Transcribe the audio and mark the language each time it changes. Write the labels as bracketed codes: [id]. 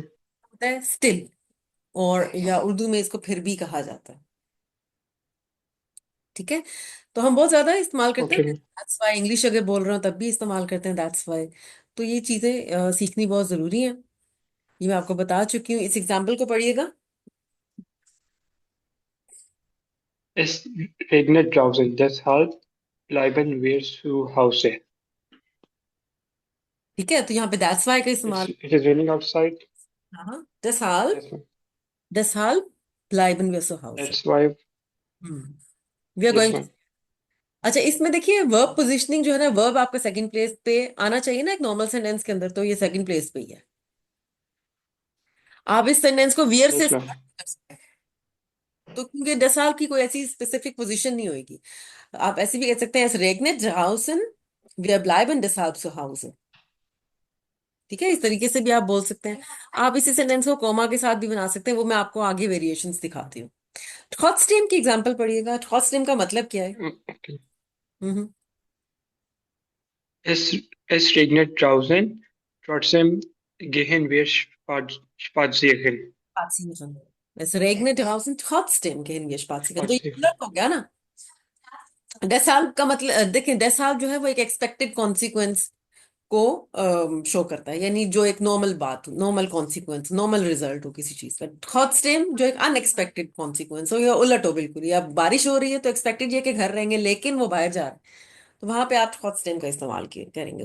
[hi] होता है स्टिल, और या उर्दू में इसको फिर भी कहा जाता है। ठीक है। तो हम बहुत ज्यादा इस्तेमाल करते हैं [en] Okay ma'am. That's why. [hi] English अगर बोल रहे हो तब भी इस्तेमाल करते हैं [en] That's why. [hi] तो ये चीजें सीखनी बहुत जरूरी है। ये मैं आपको बता चुकी हूँ। इस एग्जाम्पल को पढ़िएगा। [de] Es regnet draußen, deshalb bleiben wir zu Hause. [hi] ठीक है। तो यहाँ पे [en] that's why [hi] का इस्तेमाल। [en] It is raining outside. [de] हाँ, deshalb, [en] Yes, ma'am. [de] deshalb bleiben wir zu Hause. [en] That's why. We are Yes, going. ma'am. [hi] अच्छा, इसमें देखिए वर्ब पोजिशनिंग जो है ना, वर्ब आपका सेकंड प्लेस पे आना चाहिए ना एक नॉर्मल सेंटेंस के अंदर, तो ये सेकंड प्लेस पे ही है। आप इस सेंटेंस को वियर से [en] Yes, ma'am. [hi] स्टार्ट कर सकते हैं। तो क्योंकि डसाल की कोई ऐसी स्पेसिफिक पोजीशन नहीं होगी। आप ऐसे भी कह सकते हैं, [de] एस रेगनेट draußen, wir bleiben deshalb zu Hause। [hi] ठीक है। इस तरीके से भी आप बोल सकते हैं। आप इसी सेंटेंस को कॉमा के साथ भी बना सकते हैं, वो मैं आपको आगे वेरिएशंस दिखाती हूँ। ट्रॉट्स्टेम की एग्जांपल पढ़िएगा। ट्रॉट्स्टेम का मतलब क्या है? [en] Okay. हम्म। [de] Es regnet draußen, trotzdem gehen wir spazieren. Spazieren. Es regnet draußen, trotzdem gehen wir spazieren। [hi] तो ये [de] Spazieren. [hi] उलट हो गया ना। डेसाल्व का मतलब देखें, डेसाल्व जो है वो एक एक्सपेक्टेड कॉन्सिक्वेंस को शो करता है, यानी जो एक नॉर्मल बात, नॉर्मल कॉन्सिक्वेंस, नॉर्मल रिजल्ट हो किसी चीज का। ट्रॉट्स्टेम जो एक अनएक्सपेक्टेड कॉन्सिक्वेंस हो, या उलट हो बिल्कुल, या बारिश हो रही है तो एक्सपेक्टेड ये कि घर रहेंगे, लेकिन वो बाहर जा रहे हैं, तो वहां पे आप ट्रॉट्स्टेम का इस्तेमाल करेंगे।